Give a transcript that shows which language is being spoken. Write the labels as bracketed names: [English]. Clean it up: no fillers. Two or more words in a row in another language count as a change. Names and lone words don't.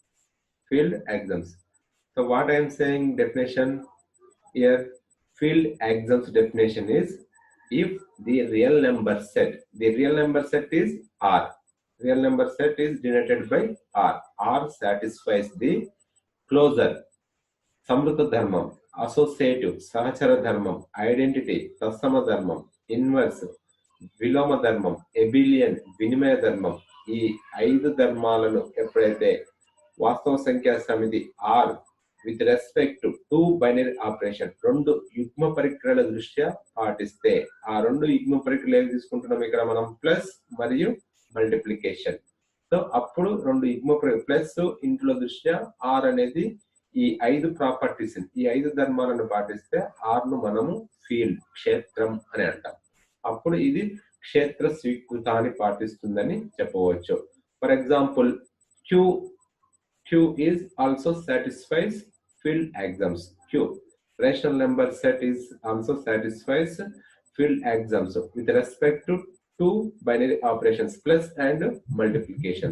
[English] So what I am saying definition here, field axioms definition is if the real number set is R. Real number set is denoted by R. R satisfies the closure, [Telugu] సంవృత ధర్మం, associative, సహచర ధర్మం, identity, తత్సమ ధర్మం, inverse, విలోమ ధర్మం, abelian, వినిమయ ధర్మం. ఈ 5 ధర్మాలను ఎప్పుడైతే వాస్తవ సంఖ్యా సమితి R [English] with respect to two binary operation, [Telugu] రెండు యుగ్మ పరిక్రియల దృష్ట్యా పాటిస్తే, ఆ రెండు యుగ్మ పరిక్రియలు ఏవి తీసుకుంటున్నాం ఇక్కడ మనం ప్లస్ మరియు మల్టిప్లికేషన్. సో అప్పుడు రెండు యుగ్మ ప్లస్ ఇంట్లో దృష్ట్యా R అనేది ఈ 5 ప్రాపర్టీస్, ఈ 5 ధర్మాలను పాటిస్తే R ను మనము ఫీల్డ్ క్షేత్రం అని అంటాం. అప్పుడు ఇది క్షేత్ర స్వీకృతాన్ని పాటిస్తుందని చెప్పవచ్చు. [English] for example Q is also satisfies field axioms. Q rational number set is also satisfies field axioms with respect to two binary operations plus and multiplications.